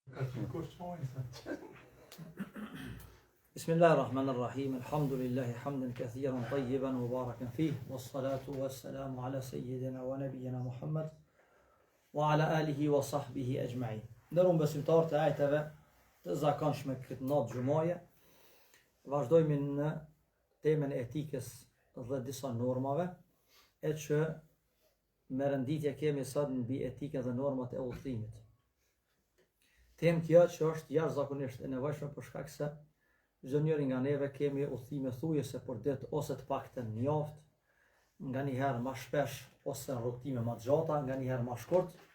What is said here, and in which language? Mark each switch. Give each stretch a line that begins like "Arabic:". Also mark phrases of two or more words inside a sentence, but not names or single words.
Arabic: Bismillahirrahmanirrahim. الحمد لله حمدا كثيرا طيبا مباركا فيه. والصلاة والسلام على سيدنا ونبينا محمد وعلى آله وصحبه أجمعين.
Albanian: Ndërun besimtar të ajteve të zakonshme këtë natë gjumaje, vazhdojmë në temën e etikës dhe disa normave, e që me rënditje kemi sot mbi etikën dhe normat e udhëtimit. Temë kjo që është jashtëzakonisht e nevojshme për shkak se çdo njeri nga neve kemi udhëtime thujese për ditë ose të paktën në javë, nganjëherë më shpesh ose rrugtime më të gjata, nganjëherë më shkurt.